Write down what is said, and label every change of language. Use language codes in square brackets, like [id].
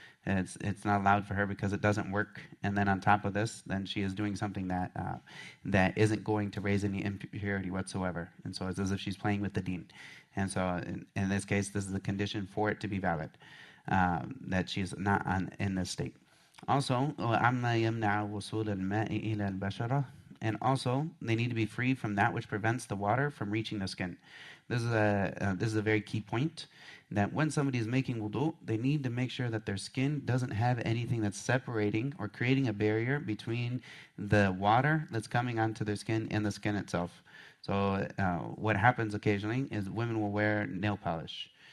[en] It's not allowed for her because it doesn't work. And then on top of this, then she is doing something that isn't going to raise any impurity whatsoever. And so it's as if she's playing with the deen. And so in this case, this is the condition for it to be valid, that she is not in this state. Also, [ar] وَعَمَّا يَمْنَعُ وُصُولَ الْمَاءِ إِلَى الْبَشَرَةِ. [en] And also, they need to be free from that which prevents the water from reaching the skin. This is a very key point, that when somebody is making wudu, they need to make sure that their skin doesn't have anything that's separating or creating a barrier between the water that's coming onto their skin and the skin itself. So what happens occasionally is women will wear nail polish.